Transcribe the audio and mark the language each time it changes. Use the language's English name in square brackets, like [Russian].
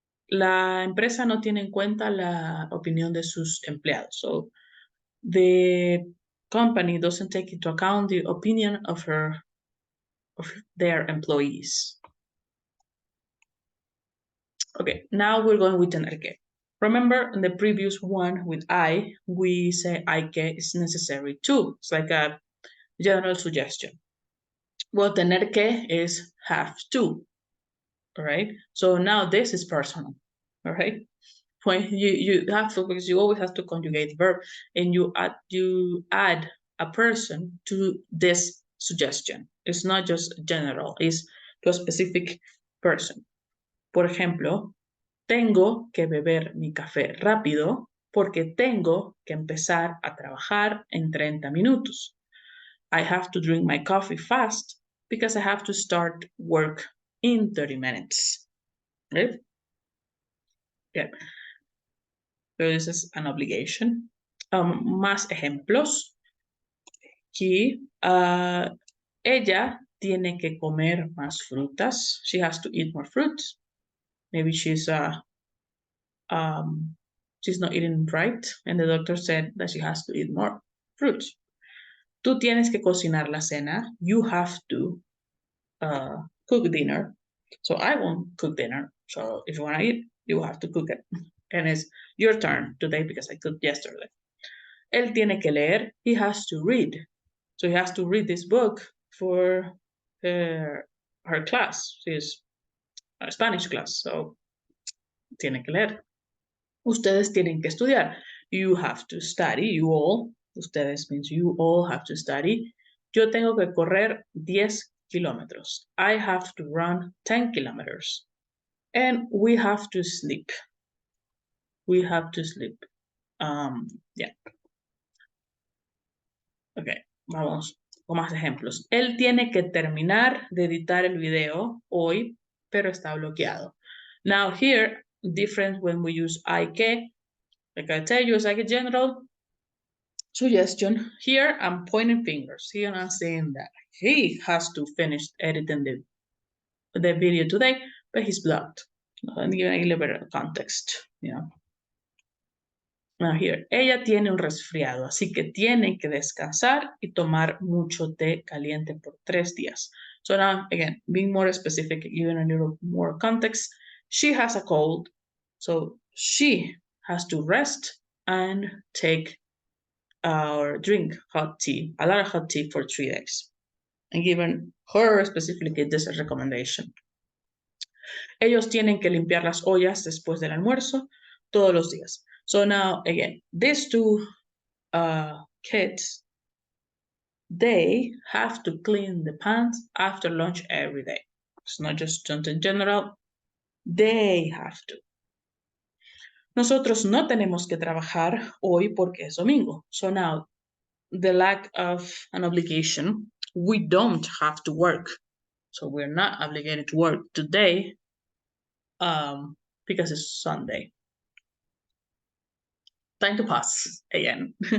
[Spanish] La empresa no tiene en cuenta la opinión de sus empleados. [English] So the company doesn't take into account the opinion of their employees. Okay, now we're going with tener que. Remember in the previous one with I, we say hay que is necessary too. It's like a general suggestion. Well, tener que is have to, all right? So now this is personal, all right? When you have to, because you always have to conjugate verb, and you add a person to this suggestion. It's not just general, it's to a specific person. [Spanish] Por ejemplo, tengo que beber mi café rápido porque tengo que empezar a trabajar en 30 minutos. [English] I have to drink my coffee fast because I have to start work in 30 minutes. Right? Yeah. So this is an obligation. [Spanish] Más ejemplos. Aquí, ella tiene que comer más frutas. [English] She has to eat more fruits. Maybe she's not eating right, and the doctor said that she has to eat more fruits. [Spanish] Tú tienes que cocinar la cena. [English] You have to cook dinner. So I won't cook dinner. So if you want to eat, you have to cook it. And it's your turn today because I cooked yesterday. [Spanish] Él tiene que leer. [English] He has to read. So he has to read this book for her class. She's a Spanish class, so [Spanish] tiene que leer. Ustedes tienen que estudiar. [English] You have to study. You all. Ustedes means you all have to study. [Spanish] Yo tengo que correr 10 kilómetros. [English] I have to run 10 kilometers. And we have to sleep. We have to sleep. Yeah. [Spanish] Ok, vamos con más ejemplos. Él tiene que terminar de editar el video hoy, pero está bloqueado. [English] Now here, different when we use I que, like I tell you, it's like a general suggestion. Here, I'm pointing fingers. Here, I'm saying that he has to finish editing the video today, but he's blocked. I'm giving a little bit of context, you know. Now here, [Spanish] ella tiene un resfriado, así que tiene que descansar y tomar mucho té caliente por 3 días. [English] So now, again, being more specific, giving a little more context, she has a cold, so she has to rest and take or drink hot tea, a lot of hot tea for 3 days. And given her specifically this recommendation. [Spanish] Ellos tienen que limpiar las ollas después del almuerzo todos los días. [English] So now, again, these two kids, they have to clean the pans after lunch every day. It's not just in general. They have to. [Spanish] Nosotros no tenemos que trabajar hoy porque es domingo. [English] So now, the lack of an obligation, we don't have to work. So we're not obligated to work today because it's Sunday. Time to pause again.